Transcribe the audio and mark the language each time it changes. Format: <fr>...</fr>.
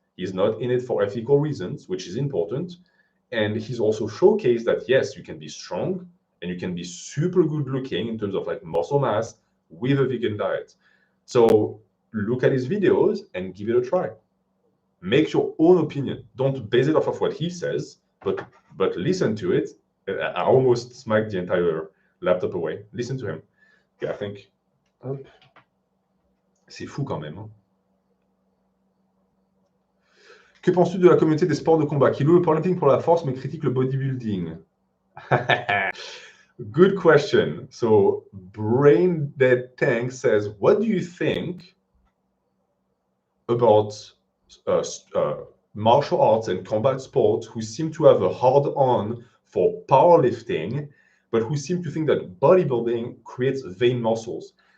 <en>He's not in it for ethical reasons, which is important. And he's also showcased that, yes, you can be strong and you can be super good looking in terms of like muscle mass with a vegan diet. So look at his videos and give it a try. Make your own opinion. Don't base it off of what he says, but listen to it. I almost smacked the entire laptop away. Listen to him. Okay, I think. Hop.</en> <fr>C'est fou quand même. Hein. Que penses-tu de la communauté des sports de combat qui loue le powerlifting pour la force mais critique le bodybuilding?</fr> <en>Good question. So Brain Dead Tank says, what do you think about martial arts and combat sports who seem to have a hard-on for powerlifting, but who seem to think that bodybuilding creates vain muscles.</en>